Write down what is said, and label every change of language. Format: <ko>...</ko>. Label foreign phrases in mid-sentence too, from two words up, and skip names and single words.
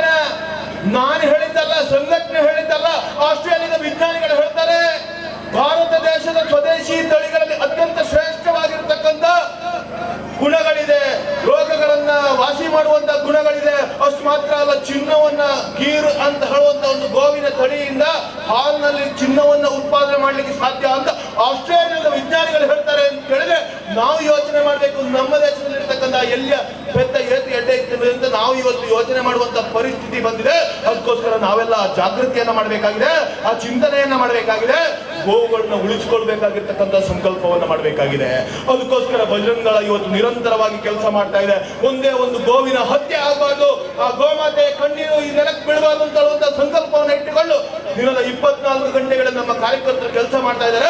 <kn>ನಾನು ಹೇಳಿದ್ದಲ್ಲ, ಸಂಘಟನೆ ಹೇಳಿದ್ದಲ್ಲ, ಆಸ್ಟ್ರೇಲಿಯಾದ ವಿಜ್ಞಾನಿಗಳು ಹೇಳ್ತಾರೆ, ಭಾರತ ದೇಶದ ಸ್ವದೇಶಿ ತಳಿಗಳಲ್ಲಿ ಅತ್ಯಂತ ಶ್ರೇಷ್ಠವಾಗಿರ್ತಕ್ಕಂಥ ಗುಣಗಳಿದೆ, ರೋಗಗಳನ್ನ ವಾಸಿ ಮಾಡುವಂತ ಗುಣಗಳಿದೆ. ಅಷ್ಟು ಮಾತ್ರ ಅಲ್ಲ, ಚಿನ್ನವನ್ನ ಗೀರ್ ಅಂತ ಹೇಳುವಂತ ಒಂದು ಗೋವಿನ ತಳಿಯಿಂದ ಹಾಲ್ನಲ್ಲಿ ಚಿನ್ನವನ್ನ ಉತ್ಪಾದನೆ ಮಾಡ್ಲಿಕ್ಕೆ ಸಾಧ್ಯ ಅಂತ ಆಸ್ಟ್ರೇಲಿಯಾದ ವಿಜ್ಞಾನಿಗಳು ಹೇಳ್ತಾರೆ ಅಂತ ಹೇಳಿದ್ರೆ, ನಾವು ಯೋಚನೆ ಮಾಡಬೇಕು, ನಮ್ಮ ದೇಶದಲ್ಲಿರ್ತಕ್ಕಂಥ ಎಲ್ಲಿಯ</kn> <tcy>ಪೆತ್ತ ಏತು ಎಡ್ಡೆ</tcy> <kn>ಇರ್ತದೆ ಅಂತ ನಾವು ಇವತ್ತು ಯೋಚನೆ ಮಾಡುವಂತ ಪರಿಸ್ಥಿತಿ ಬಂದಿದೆ. ಅದಕ್ಕೋಸ್ಕರ ನಾವೆಲ್ಲ ಜಾಗೃತಿಯನ್ನ ಮಾಡಬೇಕಾಗಿದೆ, ಆ ಚಿಂತನೆಯನ್ನ ಮಾಡಬೇಕಾಗಿದೆ, ಗೋವುಗಳನ್ನ ಉಳಿಸಿಕೊಳ್ಬೇಕಾಗಿರ್ತಕ್ಕಂಥ ಸಂಕಲ್ಪವನ್ನ ಮಾಡಬೇಕಾಗಿದೆ. ಅದಕ್ಕೋಸ್ಕರ ಬಜರಂಗ ದಳ ಇವತ್ತು ನಿರಂತರವಾಗಿ ಕೆಲಸ ಮಾಡ್ತಾ ಇದೆ. ಒಂದೇ ಒಂದು ಗೋವಿನ ಹತ್ಯೆ ಆಗಬಾರ್ದು, ಆ ಗೋಮಾತೆ ಕಣ್ಣೀರು ಈ ನೆಲಕ್ಕೆ ಬೀಳಬಾರ್ದು ಅಂತ ಹೇಳುವಂತ ಸಂಕಲ್ಪವನ್ನು ಇಟ್ಟುಕೊಂಡು ದಿನದ 24 ಗಂಟೆಗಳ ನಮ್ಮ ಕಾರ್ಯಕರ್ತರು ಕೆಲಸ ಮಾಡ್ತಾ ಇದ್ದಾರೆ.</kn>